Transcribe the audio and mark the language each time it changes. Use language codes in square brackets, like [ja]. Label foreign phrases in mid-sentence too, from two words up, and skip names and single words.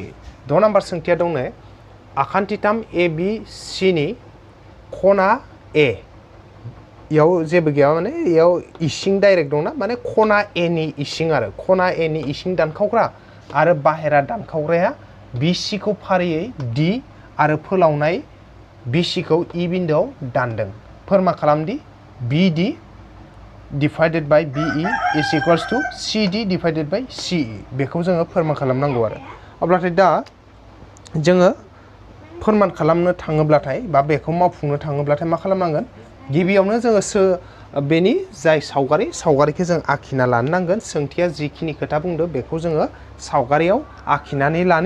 [brx] 6 नाम्बार सोंथिया दंनो आखान्थिथाम ABC नि खना ए इयाव जेबो गैया माने इयाव इसिं डाइरेक्ट दंना माने खना ए नि इसिं आरो खना ए नि इसिं दानखावग्रा आरो बाहेरा दानखावग्राया BC खौ फारियै D आरो फोलावनाय BC खौ E बिन्दोआव दानदों। फोरमा खालामदि [en] BD divided by BE is equals to CD divided by CE [brx] बेखौ जोङो फोरमान खालामनांगौ आरो अब्लाथाय दा जोङो फोरमान खालामनो थाङोब्लाथाय बा बेखौ मावफुंनो थाङोब्लाथाय मा खालामनांगोन गिबियावनो जोङो बेनि जाय सावगारिखौ जों आखिना लानो नांगोन। सोंथिया जिखिनि खोथा बुंदो बेखौ जोङो सावगारियाव आखिनानै लानि।